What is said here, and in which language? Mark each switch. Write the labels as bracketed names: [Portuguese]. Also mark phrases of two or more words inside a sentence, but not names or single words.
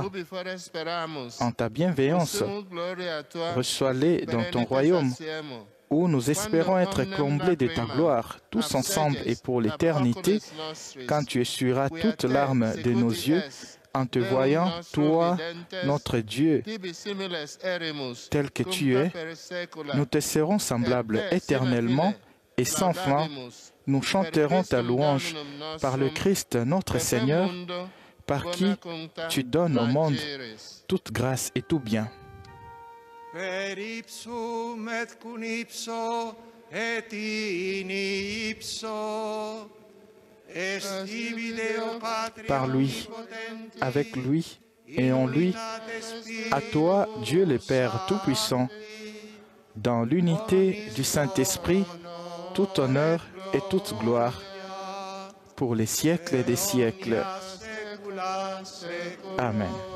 [French] En ta bienveillance, reçois-les dans ton royaume, où nous espérons être comblés de ta gloire, tous ensemble et pour l'éternité, quand tu essuieras toute larme de nos yeux, en te voyant, toi, notre Dieu, tel que tu es, nous te serons semblables éternellement et sans fin. Nous chanterons ta louange par le Christ notre Seigneur, par qui tu donnes au monde toute grâce et tout bien. [Latin] Per ipsum et cum ipso et in ipso. [French] Par lui, avec lui et en lui, à toi, Dieu le Père Tout-Puissant, dans l'unité du Saint-Esprit, tout honneur et toute gloire, pour les siècles des siècles. Amen.